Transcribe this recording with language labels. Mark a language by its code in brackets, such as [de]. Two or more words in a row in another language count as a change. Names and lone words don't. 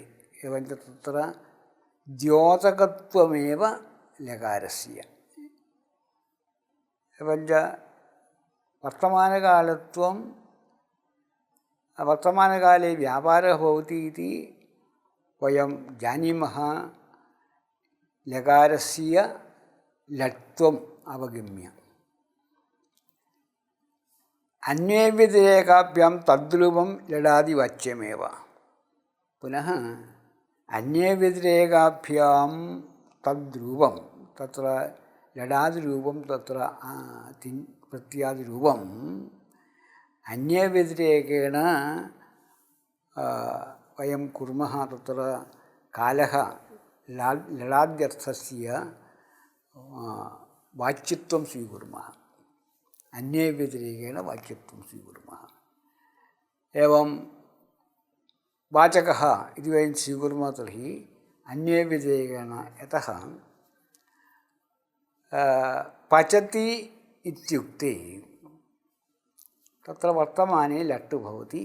[sa] एवञ्च तत्र द्योतकत्वमेव लकारस्य। एवञ्च वर्तमानकालत्वं वर्तमानकाले व्यापारः भवति इति वयं जानीमः। ലകാരസ്യ ലട്ത്വം അവഗമ്യ. അന്വേ വ്യതിരേകാഭ്യാം തദ്രൂപം ലടാതി വാച്യമേവ. പുനഃ അന്വേ വ്യതിരേകാഭ്യാം തദ്രൂപം തത്ര ലടാതിരൂപം തത്ര പ്രത്യാദിരൂപം അന്വേ വ്യതിരേകേണ വയം കുർമഃ തത്ര കാലഃ ലടാദ്യർത്ഥസ്യ വാച്യത്വം സ്വീകുർമः. अन्ये व्यतिरेकेण वाच्यत्वं स्वीकुर्मः. एवं वाचकः इति वयं स्वीकुर्मः तर्हि अन्ये व्यतिरेकेण यतः पचति इत्युक्ते तत्र वर्तमाने लट् भवति.